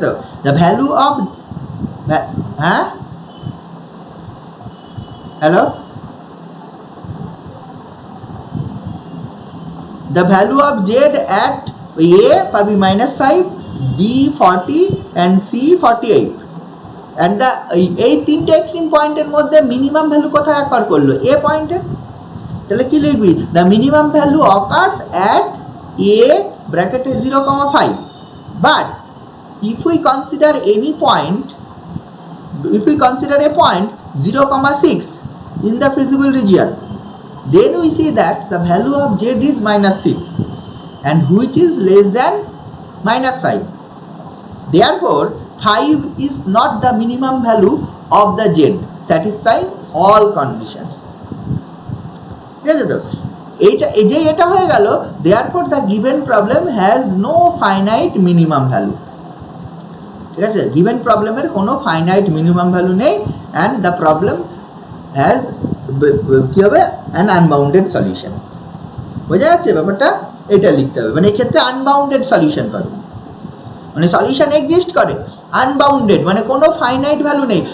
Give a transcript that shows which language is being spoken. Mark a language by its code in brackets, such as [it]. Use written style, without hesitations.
[en] তো the value of, হ্যাঁ hello, the value of z at a পাবি -5, b 40 and c 48, and the [bn] এই তিনটে এক্সট্রিম পয়েন্টের মধ্যে মিনিমাম ভ্যালু কোথায় অ্যাকার করলো? এ পয়েন্টে। তাহলে কি লিখবি? [en] the minimum value occurs at a bracket 0,5, but if we consider any point, if we consider a point 0,6 in the feasible region, then we see that the value of z is -6, and which is less than -5. Therefore 5 is not the minimum value of the z, satisfying all conditions, [bn] ঠিক আছে? তো এটা হয়ে গেল। [en] therefore the given problem has no finite minimum value, [bn] ঠিক আছে? given প্রবলেমের কোনো ফাইনাইট মিনিমাম ভ্যালু নেই, [en] and the problem has [bn] কি হবে, [en] an unbounded solution। [bn] বোঝা যাচ্ছে ব্যাপারটা? এটা লিখতে হবে, মানে এক্ষেত্রে আনবাউন্ডেড সলিউশন পাবে, মানে সলিউশন এক্সিস্ট করে আনবাউন্ডেড, মানে কোনো ফাইনাইট ভ্যালু নেই।